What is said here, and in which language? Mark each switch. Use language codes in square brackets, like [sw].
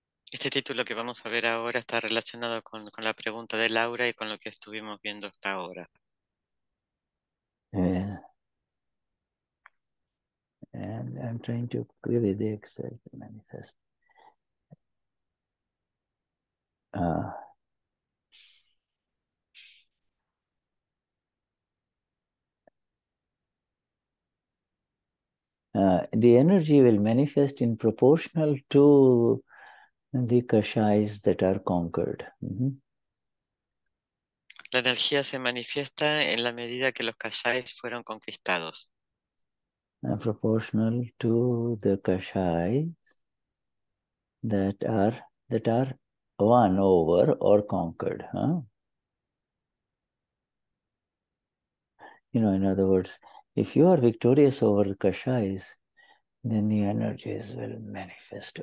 [es] Este título que vamos a ver ahora está relacionado con la pregunta de Laura y con lo que estuvimos viendo hasta ahora. [en] and I'm trying to give it the exact manifest. The energy will manifest in proportional to the kashais that are conquered. [es] La energía se manifiesta en la medida que los kashais fueron conquistados. [en] Proportional to the kashais that are won over or conquered. You know, in other words, if you are victorious over the kashais, then the energies will manifest.